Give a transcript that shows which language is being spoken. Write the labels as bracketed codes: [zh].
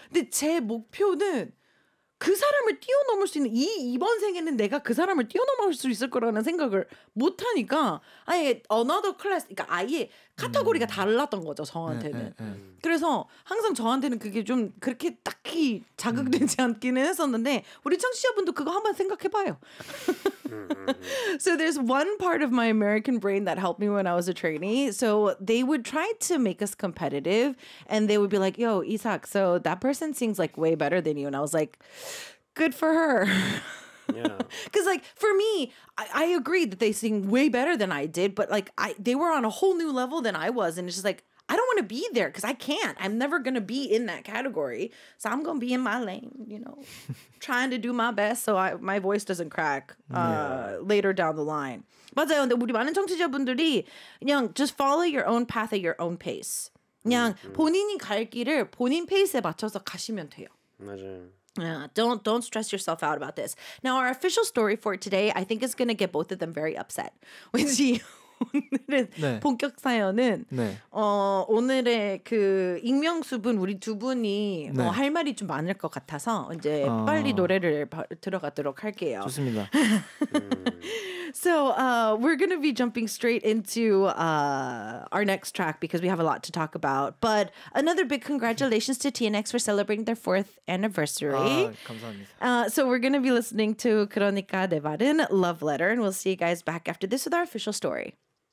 [ko] 근데 제 목표는 그 사람을 뛰어넘을 수 있는 이번 생에는 내가 그 사람을 뛰어넘을 수 있을 거라는 생각을 못 하니까 아예 [en] another class, [ko] 그러니까 아예 카테고리가 달랐던 거죠 저한테는. 그래서 항상 저한테는 그게 좀 그렇게 딱히 자극되지 않기는 했었는데 우리 청취자분도 그거 한번 생각해봐요. [en] So there's one part of my American brain that helped me when I was a trainee. So they would try to make us competitive and they would be like, yo, Isaac, so that person sings like way better than you. And I was like, good for her. Yeah. Because like for me, I agreed that they sing way better than I did. But like they were on a whole new level than I was. And it's just like, I don't want to be there because I can't. I'm never going to be in that category. So I'm going to be in my lane, you know, trying to do my best so my voice doesn't crack later down the line. [ko] 맞아요. 근데 우리 많은 청취자분들이 그냥 [en] just follow your own path at your own pace. [ko] 그냥 본인이 갈 길을 본인 페이스에 맞춰서 가시면 돼요. 맞아요. [en] Yeah, don't stress yourself out about this. Now, our official story for today, I think is going to get both of them very upset. [ko] 왠지 오늘은 네. 본격 사연은 네. 오늘의 그 익명 수분 우리 두 분이 네. 할 말이 좀 많을 것 같아서 이제 빨리 노래를 들어가도록 할게요. 좋습니다. [en] So we're going to be jumping straight into our next track because we have a lot to talk about. But another big congratulations to TNX for celebrating their 4th anniversary. [ko] 아, 감사합니다. [en] So we're going to be listening to [ko] 그러니까 내 말은 [en] Love Letter. And we'll see you guys back after this with our official story.